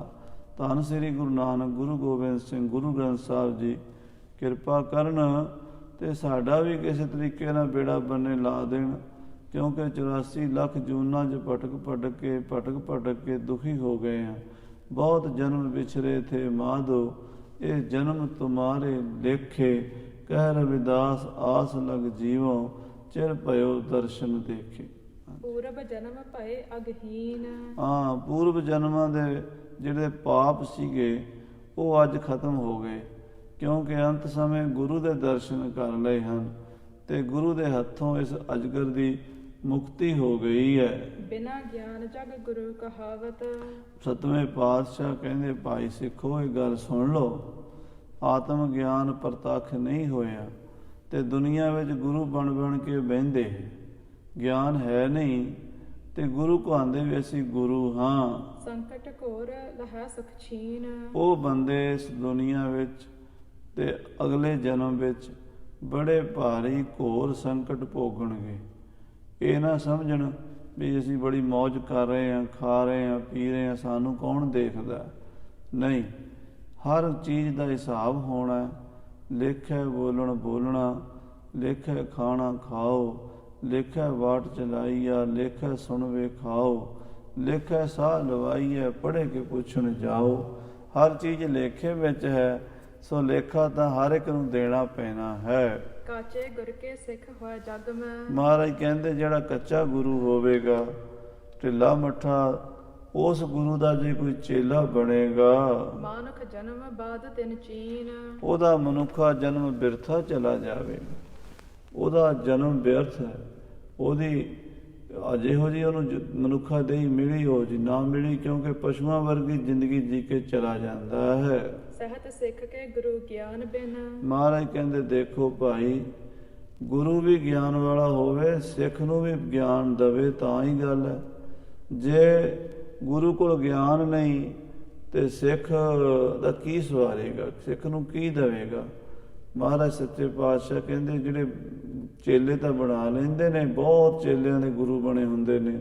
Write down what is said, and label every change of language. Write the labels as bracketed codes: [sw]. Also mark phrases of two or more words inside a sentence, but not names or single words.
[pa] ਧੰਨ ਸ੍ਰੀ ਗੁਰੂ ਨਾਨਕ, ਗੁਰੂ ਗੋਬਿੰਦ ਸਿੰਘ, ਗੁਰੂ ਗ੍ਰੰਥ ਸਾਹਿਬ ਜੀ ਕਿਰਪਾ ਕਰਨ ਤੇ ਸਾਡਾ ਵੀ ਕਿਸੇ ਤਰੀਕੇ ਨਾਲ ਬੇੜਾ ਬੰਨੇ ਲਾ ਦੇਣ, ਕਿਉਂਕਿ 84 ਲੱਖ ਜੂਨਾਂ 'ਚ ਭਟਕ ਕੇ ਦੁਖੀ ਹੋ ਗਏ ਹਾਂ। ਬਹੁਤ ਜਨਮ ਵਿਛਰੇ ਥੇ ਮਾਧੋ, ਇਹ ਜਨਮ ਤੁਮਾਰੇ ਲੇਖੇ। ਕਹਿ ਰਵਿਦਾਸ ਆਸ ਲਗ ਜੀਵੋ, ਚਿਰ ਭਇਓ ਦਰਸ਼ਨ ਦੇਖੇ। [bra] पूर्व जन्म भय अगहीन। [pa] ਹਾਂ, ਪੂਰਵ ਜਨਮਾਂ ਦੇ ਜਿਹੜੇ ਪਾਪ ਸੀਗੇ ਉਹ ਅੱਜ ਖਤਮ ਹੋ ਗਏ, ਕਿਉਂਕਿ ਅੰਤ ਸਮੇਂ ਗੁਰੂ ਦੇ ਦਰਸ਼ਨ ਕਰ ਲਏ ਹਨ ਤੇ ਗੁਰੂ ਦੇ ਹੱਥੋਂ ਇਸ ਅਜਗਰ ਦੀ ਮੁਕਤੀ ਹੋ ਗਈ ਹੈ। [bra] बिना ज्ञान जग गुरु कहावत। [pa] ਸਤਵੇਂ ਪਾਤਸ਼ਾਹ ਕਹਿੰਦੇ, ਭਾਈ ਸਿੱਖੋ ਇਹ ਗੱਲ ਸੁਣ ਲਓ, ਆਤਮ ਗਿਆਨ ਪ੍ਰਤੱਖ ਨਹੀਂ ਹੋਇਆ ਤੇ ਦੁਨੀਆ ਵਿੱਚ ਗੁਰੂ ਬਣ ਕੇ ਬਹਿੰਦੇ, ਗਿਆਨ ਹੈ ਨਹੀਂ ਤੇ ਗੁਰੂ ਕਹਾਂਦੇ ਵੀ ਅਸੀਂ ਗੁਰੂ ਹਾਂ। [bra] संकट घोर लहा सुख छीन। [pa] ਉਹ ਬੰਦੇ ਇਸ ਦੁਨੀਆ ਵਿੱਚ ਤੇ ਅਗਲੇ ਜਨਮ ਵਿੱਚ ਬੜੇ ਭਾਰੀ ਘੋਰ ਸੰਕਟ ਭੋਗਣਗੇ। ਇਹ ਨਾ ਸਮਝਣ ਵੀ ਅਸੀਂ ਬੜੀ ਮौज ਕਰ ਰਹੇ ਹਾਂ, ਖਾ ਰਹੇ ਹਾਂ, ਪੀ ਰਹੇ ਹਾਂ, ਸਾਨੂੰ ਕੌਣ ਦੇਖਦਾ। ਨਹੀਂ, ਹਰ ਚੀਜ਼ ਦਾ ਹਿਸਾਬ ਹੋਣਾ। ਲੇਖੇ ਬੋਲਣਾ, ਲੇਖੇ ਖਾਣਾ ਖਾਓ, ਲੇਖੇ ਵਾਟ ਚਲਾਈਆ, ਲੇਖੇ ਸੁਣਵੇ ਖਾਓ, ਲੇਖੇ ਸਾਹ ਲਵਾਈਏ, ਪੜ੍ਹੇ ਕੇ ਪੁੱਛਣ ਜਾਓ। ਹਰ ਚੀਜ਼ ਲੇਖੇ ਵਿੱਚ ਹੈ, ਸੋ ਲੇਖਾ ਤਾਂ ਹਰ ਇੱਕ ਨੂੰ ਦੇਣਾ ਪੈਣਾ ਹੈ। [bra] काचे गुर के सिख होए जग में। [pa] ਮਹਾਰਾਜ ਕਹਿੰਦੇ ਜਿਹੜਾ ਕੱਚਾ ਗੁਰੂ ਹੋਵੇਗਾ, ਢਿੱਲਾ ਮੱਠਾ, ਉਸ ਗੁਰੂ ਦਾ ਜੇ ਕੋਈ ਚੇਲਾ ਬਣੇਗਾ, [bra] मानुख जन्म बाद तिन चीन। [pa] ਉਹਦਾ ਮਨੁੱਖਾ ਜਨਮ ਬਿਰਥਾ ਚਲਾ ਜਾਵੇਗਾ। ਉਹਦਾ ਜਨਮ ਬਿਰਥ ਹੈ। ਉਹਦੀ ਜਿਹੋ ਜਿਹੀ ਉਹਨੂੰ ਮਨੁੱਖਾ ਦੇਹੀ ਮਿਲੀ, ਹੋ ਜੀ ਨਾ ਮਿਲੀ, ਕਿਉਂਕਿ ਪਸ਼ੂਆਂ ਵਰਗੀ ਜ਼ਿੰਦਗੀ ਜੀ ਕੇ ਚਲਾ ਜਾਂਦਾ ਹੈ। [bra] सहत सिख के गुरु ज्ञान बिन। [pa] ਮਹਾਰਾਜ ਕਹਿੰਦੇ ਦੇਖੋ ਭਾਈ, ਗੁਰੂ ਵੀ ਗਿਆਨ ਵਾਲਾ ਹੋਵੇ, ਸਿੱਖ ਨੂੰ ਵੀ ਗਿਆਨ ਦੇਵੇ ਤਾਂ ਹੀ ਗੱਲ ਹੈ। ਜੇ ਗੁਰੂ ਕੋਲ ਗਿਆਨ ਨਹੀਂ ਤੇ ਸਿੱਖ ਦਾ ਕੀ ਸਵਾਰੇਗਾ, ਸਿੱਖ ਨੂੰ ਕੀ ਦੇਵੇਗਾ। ਮਹਾਰਾਜ ਸੱਚੇ ਪਾਤਸ਼ਾਹ ਕਹਿੰਦੇ ਜਿਹੜੇ ਚੇਲੇ ਤਾਂ ਬਣਾ ਲੈਂਦੇ ਨੇ, ਬਹੁਤ ਚੇਲਿਆਂ ਦੇ ਗੁਰੂ ਬਣੇ ਹੁੰਦੇ ਨੇ।